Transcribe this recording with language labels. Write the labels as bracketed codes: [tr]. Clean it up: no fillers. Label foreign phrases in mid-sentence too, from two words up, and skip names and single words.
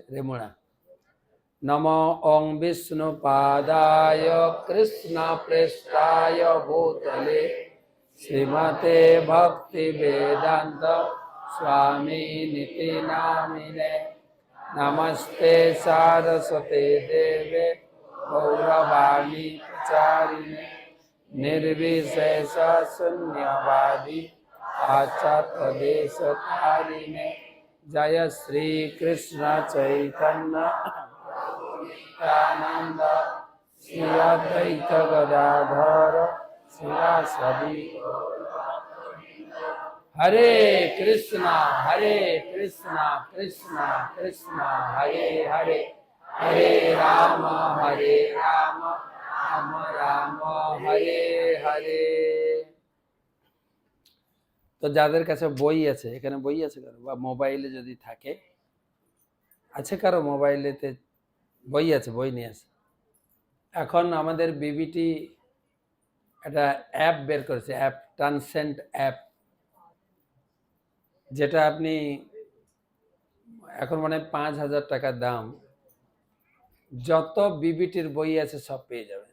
[sa] রেমুনা। নমো ওং বিষ্ণু পাদায় কৃষ্ণ প্রেষ্ঠায় ভূতলে শ্রীমতে ভক্তি বেদান্ত স্বামী নীতি নামিনে নমস্তে সারস্বতে দেবে গৌরবাণী প্রচারিণে निर्विशेष शून्यवादी पाश्चात्य देशतारिणे जय श्री कृष्ण चैतन्य नित्यानंद श्री अद्वैत गदाधर शिवासादि। हरे कृष्णा कृष्णा कृष्णा हरे हरे, हरे राम राम রাম হরে হরে। [bn] তো যাদের কাছে বই আছে, এখানে বই আছে কারো, বা মোবাইলে যদি থাকে, আছে কারো মোবাইলেতে বই আছে, বই নিয়ে আসে। এখন আমাদের বিবিটি একটা অ্যাপ বের করেছে, [en] app Transcend app, [bn] যেটা আপনি এখন মানে 5,000 টাকা দাম, যত বিবিটির বই আছে সব পেয়ে যাবেন।